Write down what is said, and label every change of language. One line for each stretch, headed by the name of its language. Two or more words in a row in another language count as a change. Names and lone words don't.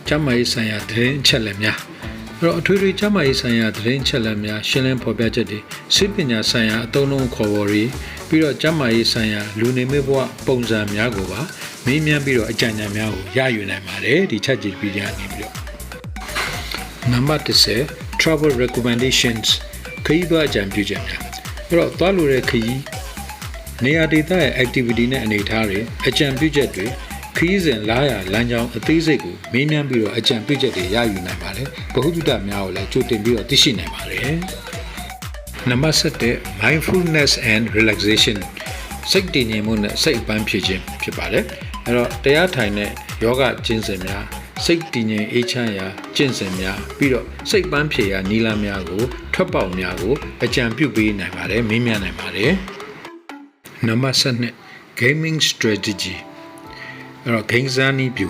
Burmese: ကျန်းမာရေးဆိုင်ရာသတင်းအချက်အလက်များအဲ့တော့အထွေထွေကျန်းမာရေးဆိုင်ရာသတင်းအချက်အလက်များရှင်းလင်းဖော်ပြချက်တွေစိတ်ပညာဆိုင်ရာအသုံးအနှုန်းခေါ်ဝေါ်တွေပြီးတော့ကျန်းမာရေးဆိုင်ရာလူနေမှုဘဝပုံစံများကိုပါမေးမြန်းပြီးတော့အကြံဉာဏ်များကိုရယူနိုင်ပါတယ်ဒီ Chat GPT ကနေပြီးတော့နံပါတ်10
English: travel recommendations
Burmese: ခရီးသွားအကြံပြုချက်များအဲ့တော့သွားလို့တဲ့ခရီးနေရာဒေသရဲ့ activity နဲ့အနေအထားတွေအကြံပြုချက်တွေ ခရီးစဉ်လာရလမ်းကြောင်းအသေးစိတ်ကိုမေးမြန်းပြီးတော့အကြံပြုချက်တွေရယူနိုင်ပါတယ်ဗဟုသုတများကိုလည်းကြိုတင်ပြီးတော့သိရှိနိုင်ပါတယ်နံပါတ်7
English: mindfulness and relaxation
Burmese: စိတ်တည်ငြိမ်မှုနဲ့စိတ်အပန်းဖြေခြင်းဖြစ်ပါတယ်အဲ့တော့တရားထိုင်တဲ့ယောဂကျင့်စဉ် များစိတ်တည်ငြိမ်အေးချမ်းရာကျင့်စဉ်များပြီးတော့စိတ်ပန်းဖြေရာနည်းလမ်းများကိုထွက်ပေါက်များကိုအကြံပြုပေးနိုင်ပါတယ်မေးမြန်းနိုင်ပါတယ်နံပါတ်7
English: gaming strategy
Burmese: အဲ့တော့ game စားနည်းဗျူ